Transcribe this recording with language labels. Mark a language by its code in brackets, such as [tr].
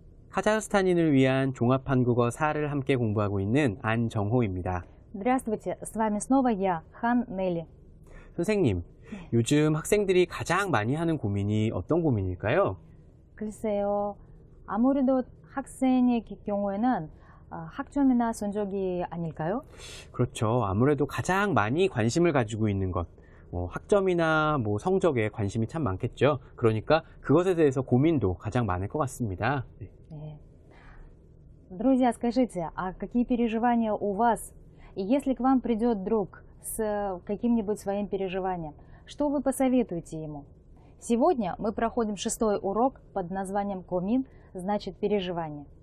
[ko] 카자흐스탄인을 위한 종합 한국어 4를 함께 공부하고 있는 안정호입니다. [ru] Здравствуйте, с вами снова я, Хан Нелли. [ko] 선생님, 요즘 학생들이 가장 많이 하는 고민이 어떤 고민일까요? 글쎄요, 아무래도 학생의 경우에는 학점이나 성적이 아닐까요? 그렇죠. 아무래도 가장 많이 관심을 가지고 있는 것, 학점이나 성적에 관심이 참 많겠죠. 그러니까 그것에 대해서 고민도 가장 많을 것 같습니다. 네. 네. [ru] Друзья, скажите, а какие переживания у вас? И если к вам придет друг с каким-нибудь своим переживанием, что вы посоветуете ему? Сегодня мы проходим 6-й урок под названием «Комин», значит переживание.